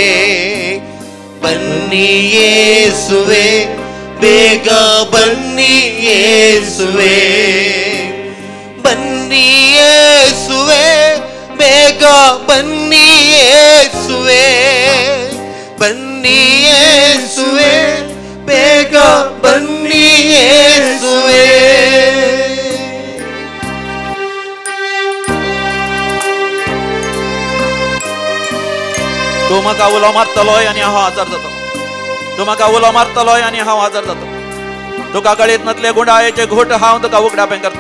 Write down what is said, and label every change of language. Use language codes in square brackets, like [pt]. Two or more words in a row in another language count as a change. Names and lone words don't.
[kn] ಬನ್ನಿ ಯೇಸುವೆ, ಬೇಗ ಬನ್ನಿ ಯೇಸುವೆ. ಬನ್ನಿ ಯೇಸುವೆ, ಬೇಗ ಬನ್ನಿ ಯೇಸುವೆ. ಬನ್ನಿ ಯೇಸುವೆ, ಬೇಗ ಬನ್ನಿ ಯೇಸುವೆ. [kok] तू म्हाका उलो मारतलोय आनी हांव आजार जातलो. तू म्हाका उलो मारतलोय आनी हांव आजार जातलो. तुका गळेत नसले गुंडाळेचे घोट हांव तुका उगडापें करतलो.